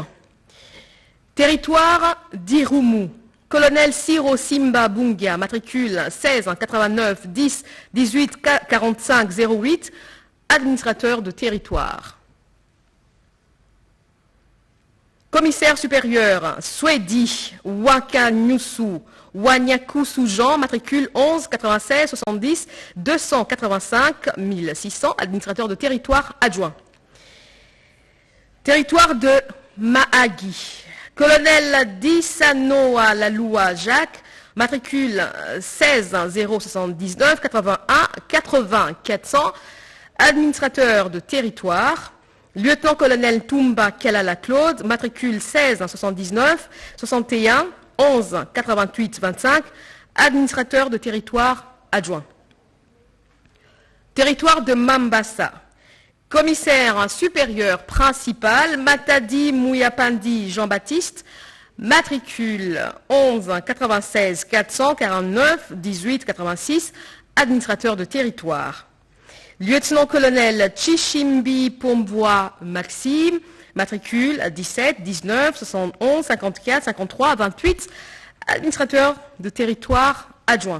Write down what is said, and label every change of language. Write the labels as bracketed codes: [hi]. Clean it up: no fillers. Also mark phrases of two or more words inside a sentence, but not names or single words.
[fr] Territoire d'Irumu, colonel Siro Simba Bungia, matricule 16 89 10 18 45 08, administrateur de territoire. Commissaire supérieur Swedi Wakanyusu Wanyakusu Jean, matricule 11 96 70 285 1600, administrateur de territoire adjoint. Territoire de Mahagi, colonel Dissanoa Laloua Jacques, matricule 16 079 81 80 400, administrateur de territoire. Lieutenant-colonel Toumba Kalala Claude, matricule 16 79 61 11 88 25, administrateur de territoire adjoint. Territoire de Mambasa, commissaire supérieur principal Matadi Mouyapandi Jean-Baptiste, matricule 11 96 449 18 86, administrateur de territoire. Lieutenant-colonel Chichimbi Pombois Maxime, matricule 17 19 71 54 53 28, administrateur de territoire adjoint.